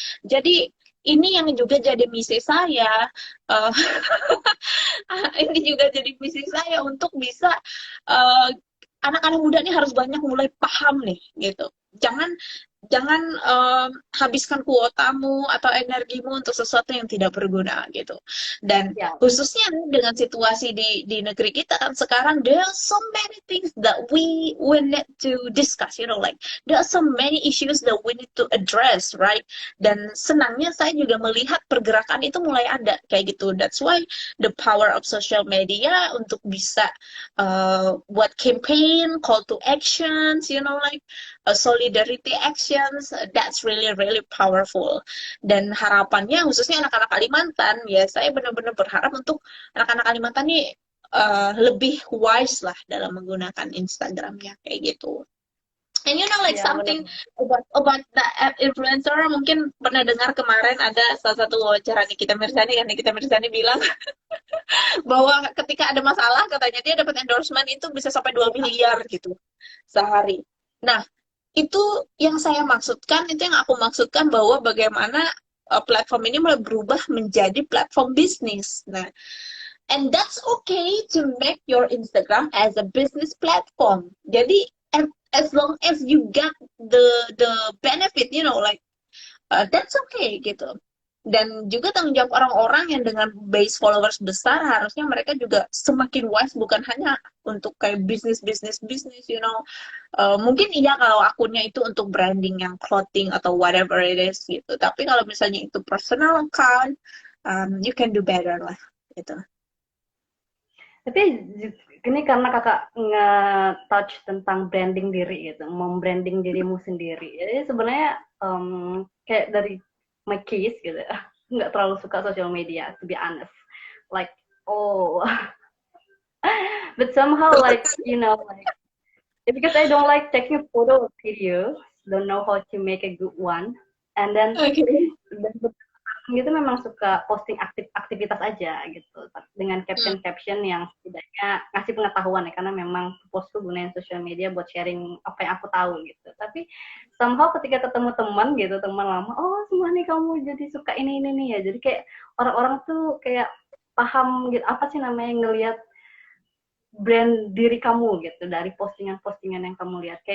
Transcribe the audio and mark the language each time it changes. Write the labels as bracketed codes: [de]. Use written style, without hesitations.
[id] Jadi ini yang juga jadi misi saya. Uh, ini juga jadi misi saya untuk bisa uh, anak-anak muda ini harus banyak mulai paham nih, gitu. Jangan jangan habiskan kuotamu atau energimu untuk sesuatu yang tidak berguna gitu. Dan Ya, khususnya dengan situasi di negeri kita kan sekarang, [en] there are so many things that we need to discuss, you know, like there are so many issues that we need to address, right? [id] Dan senangnya saya juga melihat pergerakan itu mulai ada kayak gitu. [en] That's why the power of social media [id] untuk bisa buat [en] campaign, call to actions, you know, like solidarity actions, that's really really powerful. [id] Dan harapannya khususnya anak-anak Kalimantan, ya saya benar-benar berharap untuk anak-anak Kalimantan nih lebih wise lah dalam menggunakan Instagramnya kayak gitu. [en] And you know, like [id] ya benar. [en] something about the influencer, [id] mungkin pernah dengar kemarin ada salah satu wawancara Nikita Mirzani, kan Nikita Mirzani bilang bahwa ketika ada masalah katanya dia dapat endorsement itu bisa sampai 2 miliar gitu sehari. Nah, itu yang saya maksudkan, itu yang aku maksudkan bahwa bagaimana platform ini mulai berubah menjadi platform bisnis. [en] Nah, and that's okay to make your Instagram as a business platform. [id] Jadi [en] as long as you get the benefit, you know, like that's okay gitu. [id] Dan juga tanggung jawab orang-orang yang dengan base followers besar, harusnya mereka juga semakin wise, bukan hanya untuk kayak bisnis, you know. Mungkin iya kalau akunnya itu untuk branding yang clothing atau [en] whatever it is [id] gitu. Tapi kalau misalnya itu personal account, [en] you can do better [id] lah gitu. Tapi ini karena kakak nge-touch tentang branding diri gitu, membranding dirimu sendiri. Jadi sebenarnya kayak dari my case gitu, nggak terlalu suka social media, [en] to be honest. Like, oh, but somehow like, you know, like, because I don't like taking photo or videos, don't know how to make a good one. And then Okay. [id] gitu memang suka posting aktivitas aja gitu dengan caption yang setidaknya ngasih pengetahuan ya, karena memang postku gunain sosial media buat sharing apa yang aku tahu gitu. Tapi somehow ketika ketemu teman gitu, teman lama, oh semua nih kamu jadi suka ini nih ya, jadi kayak orang-orang tuh kayak paham gitu apa sih namanya, ngelihat brand diri kamu gitu dari postingan-postingan yang kamu lihat.